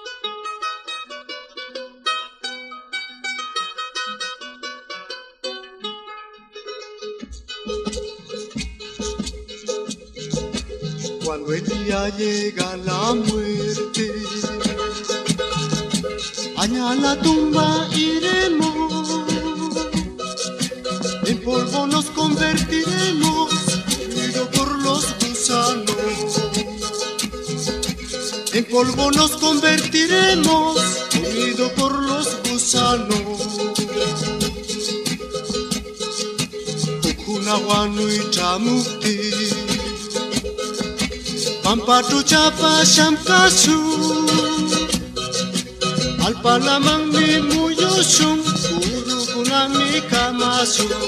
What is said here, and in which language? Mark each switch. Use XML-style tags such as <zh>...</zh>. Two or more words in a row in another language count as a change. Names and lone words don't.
<es>Cuando el día llega la muerte, allá a la tumba iremos, en polvo nos convertiremos, comido por los gusanos. En polvo nos convertiremos, comido por los gusanos.</es> <qu>Ukunahuanu itamukti, pampatu chapa shamkasu, alpalamang mi muyusung, urukunang mi kamasu.</qu>